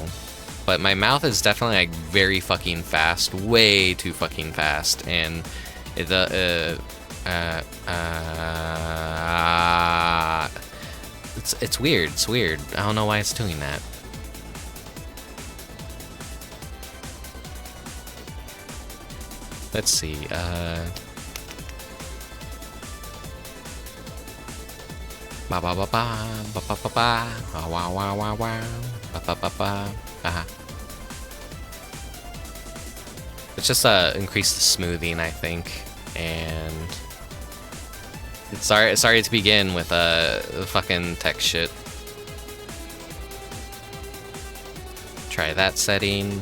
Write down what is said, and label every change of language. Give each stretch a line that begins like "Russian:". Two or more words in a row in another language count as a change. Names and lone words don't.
English: But my mouth is definitely like very fucking fast, way too fucking fast, and it's weird. It's weird. I don't know why it's doing that. Let's see. Ba ba ba ba ba ba ba ba wow wow wow wow ba ba ba ba. It's just increase the smoothing, I think, and sorry to begin with fucking tech shit. Try that setting.